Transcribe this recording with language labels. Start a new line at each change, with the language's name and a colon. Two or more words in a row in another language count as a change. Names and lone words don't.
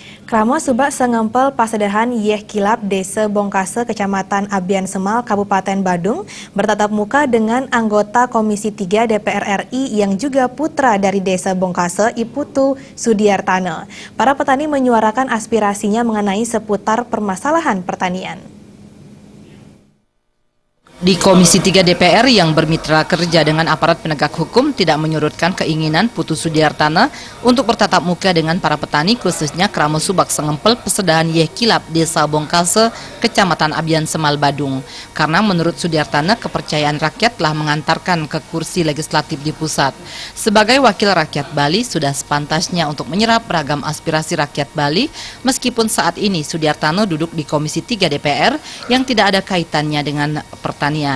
Indonesian: Kramo Subak Sengempel Pasedahan Yeh Kilap Desa Bongkase Kecamatan Abian Semal Kabupaten Badung bertatap muka dengan anggota Komisi 3 DPR RI yang juga putra dari Desa Bongkase Iputu Sudiartana. Para petani menyuarakan aspirasinya mengenai seputar permasalahan pertanian. Di Komisi 3 DPR yang bermitra kerja dengan aparat penegak hukum tidak menyurutkan keinginan Putu Sudiartana untuk bertatap muka dengan para petani khususnya Kramo Subak Sengempel Pasedahan Yeh Kilap Desa Bongkase Kecamatan Abian Semal Badung. Karena menurut Sudiartana kepercayaan rakyat telah mengantarkan ke kursi legislatif di pusat. Sebagai wakil rakyat Bali sudah sepantasnya untuk menyerap beragam aspirasi rakyat Bali meskipun saat ini Sudiartana duduk di Komisi 3 DPR yang tidak ada kaitannya dengan pertanian.